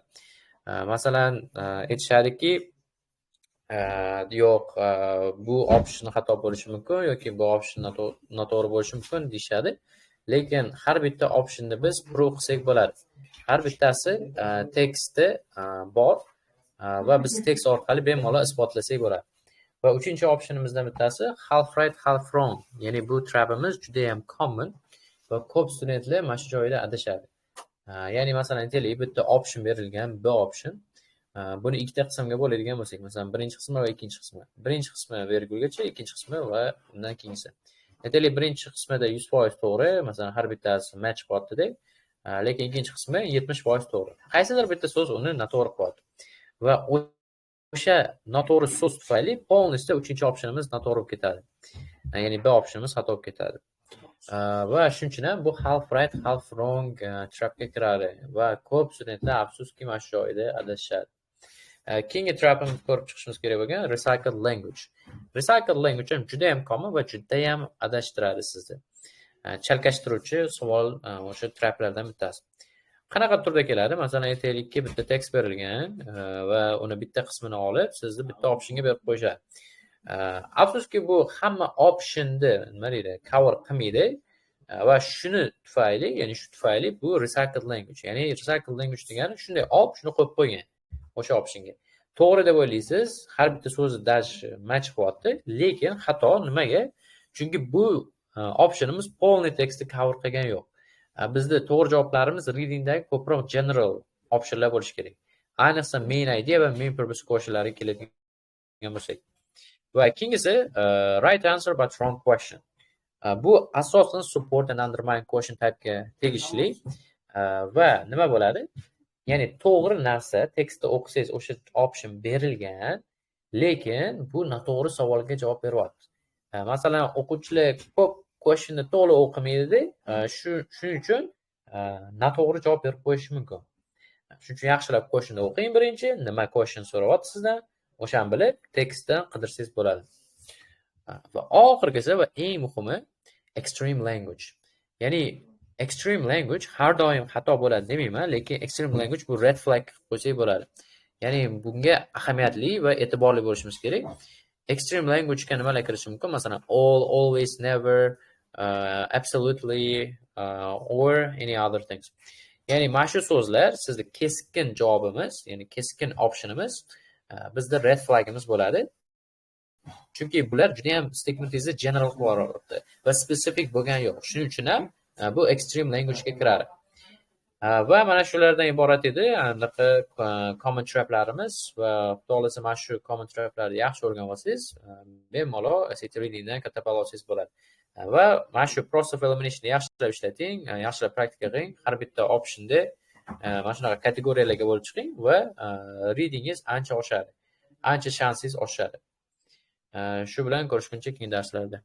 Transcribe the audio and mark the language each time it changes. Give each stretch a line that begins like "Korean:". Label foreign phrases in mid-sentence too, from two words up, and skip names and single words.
Uzbek: Masalan, aytishadiki, yo'q, bu option xato bo'lishi mumkin yoki bu option noto'g'ri bo'lishi mumkin deyshadi. Lekin har bitta optionni biz prove qilsak bo'ladi. Har bittasi teksti bor va biz tekst orqali bemalol isbotlasak bo'ladi. Va uchinchi optionimizdan bittasi
English: half right, half wrong.
Uzbek: Ya'ni bu trapimiz juda ham common va ko'p studentlar mana shu joyda adashadi. Ya'ni masalan aytaylik, bitta option berilgan, B option. Buni ikkita qismga bo'ladigan bo'lsak, masalan, birinchi qismi va ikkinchi qismi. Birinchi qismi vergulgacha, ikkinchi qismi va undan keyingisi. Aytaylik, birinchi qismida 100% to'g'ri, masalan, har bittasi match qilyapti-da, lekin ikkinchi qismi 70% to'g'ri. Qaysidir bitta so'z uni noto'g'ri qilyapti. Va o'sha noto'g'ri so'z tufayli polностью uchinchi optionimiz noto'g'ri bo'lib ketadi. Ya'ni B optionimiz xato bo'lib ketadi. Va shuning uchun ham bu
English: half right, half wrong
Uzbek: trapga kiradi va ko'p studentlar afsuski mana shu joyda adashadi. Keyingi trapni ko'rib chiqishimiz kerak bo'lgan
English: recycled language. Recycled language
Uzbek: ham juda ham common va juda ham adashtiradi sizni. Chalkashtiruvchi savol o'sha traplardan bittasi. Qanaqa turda keladi? Masalan, aytaylikki, bitta tekst berilgan va uni bitta qismini olib, sizni bitta optionga berib qo'yishadi. Afsuski bu hamma optionni nima deydi, cover qilmaydi. va shuni tufayli, ya'ni shu tufayli bu
English: recycled language.
Uzbek: Ya'ni
English: recycled language
Uzbek: degani shunday olib, shuni qo'yib qo'ygan o'sha optionga. To'g'ri deb o'ylaysiz, har bitta so'zni dash match qilyapti, lekin xato nimaga? Chunki bu optionimiz polni tekstni cover qilgani yo'q. Bizda to'g'ri javoblarimiz readingdagi ko'proq general optionlar bo'lishi kerak. Ayniqsa
English: main idea
Uzbek: va
English: main purpose
Uzbek: questionnlariga keladigan bo'lsak. Va ikkinchisi
English: right answer but wrong question.
Uzbek: Bu asosan
English: support and undermine question type'ga
Uzbek: tegishli va nima bo'ladi? Ya'ni to'g'ri narsa tekstda o'qisangiz o'sha option berilgan, lekin bu noto'g'ri savolga javob beryapti. Masalan, o'quvchilar ko'p questionni to'g'ri o'qimaydi, shuning uchun noto'g'ri javob berib qo'yishi mumkin. Shuning uchun yaxshilab questionni o'qing birinchi, nima question so'rayapti sizdan, o'shani bilib tekstdan qidirsangiz bo'ladi. Va oxirgisi va eng muhimi
English: extreme language.
Uzbek: Ya'ni
English: extreme language
Uzbek: har doim xato bo'ladi demayman, lekin
English: extreme language
Uzbek: bu
English: red flag
Uzbek: qo'ysak bo'ladi. Ya'ni bunga ahamiyatli va e'tiborli bo'lishimiz kerak.
English: Extreme language
Uzbek: ga nimalar kirishi mumkin? Masalan,
English: all, always, never, absolutely, or any other things.
Uzbek: Ya'ni mana shu so'zlar sizda keskin javobimiz, ya'ni keskin optionimiz, bizda
English: red flagimiz
Uzbek: bo'ladi. Chunki bular juda ham statementingizni general qilib yuboryapti va specific bo'lgani yo'q. Shuning uchun ham bu
English: extreme language
Uzbek: ga kiradi. Va mana shulardan iborat edi anaqa common traplarimiz va xudo xohlasa mana shu common traplarni yaxshi o'rganib olsangiz, bemalol SAT readingdan katta ball olsangiz bo'ladi. Va mana shu
English: process of eliminationni
Uzbek: yaxshilab ishlating, yaxshilab praktika qiling, har bitta optionda mana shunaqa kategoriyalarga bo'lib chiqing va readingiz ancha oshadi. Ancha shansingiz oshadi. Shu bilan ko'rishguncha keyingi darslarda.